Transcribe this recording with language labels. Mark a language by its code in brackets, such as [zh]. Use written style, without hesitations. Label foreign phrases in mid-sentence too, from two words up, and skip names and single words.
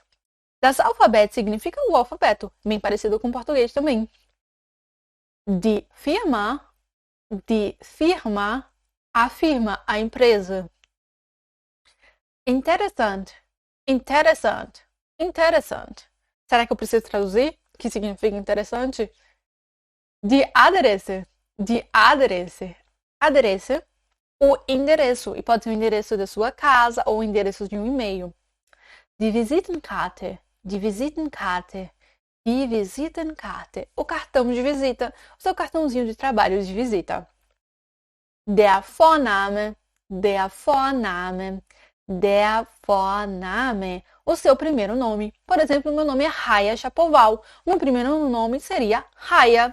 [de] Das Alphabet [pt] significa o alfabeto, bem parecido com o português também. [de] Die Firma. Die Firma. [pt] A firma, a empresa. [de] Interessant. Interessant. Interessant. [pt] Será que eu preciso traduzir? O que significa interessante? [de] Die Adresse. Die Adresse. Adresse. [pt] O endereço. E pode ser o endereço da sua casa ou o endereço de um e-mail. [de] Die Visitenkarte. Die Visitenkarte. Die Visitenkarte. [pt] O cartão de visita. O seu cartãozinho de trabalho de visita. [de] Der Vorname. Der Vorname. Der Vorname. [pt] O seu primeiro nome. Por exemplo, meu nome é Raya Chapoval. O meu primeiro nome seria Raya.